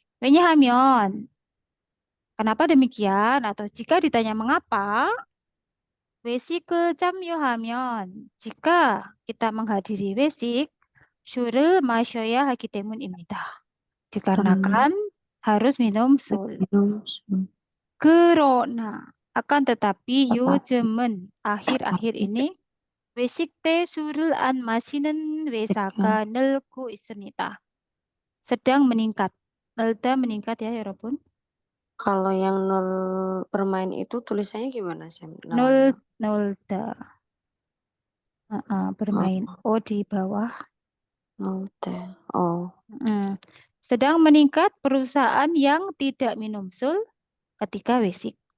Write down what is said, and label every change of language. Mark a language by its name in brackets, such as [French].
[Korean] 왜냐하면 [Indonesian] kenapa demikian atau jika ditanya mengapa, [Korean] 외식을 참여하면 [Indonesian] jika kita menghadiri 외식 [Korean] 술을 마셔야 하기 때문입니다. [Indonesian] Dikarenakan harus minum 술. [Korean] 그러나 [Indonesian] Akan tetapi Tetapi. [Korean] 요즘은 [Indonesian] akhir-akhir ini [Korean] 외식때 술을 안 마시는 회사가 늘고 있습니다. [Indonesian] sedang meningkat. 늘다 meningkat ya, [Korean] 여러분. [Indonesian] Kalau yang nol bermain itu tulisannya gimana, Sam? nol nolda. bermain. Oh, di bawah. Nol teh. Oh, Mm. Sedang meningkat perusahaan yang tidak minum sul ketika wesik.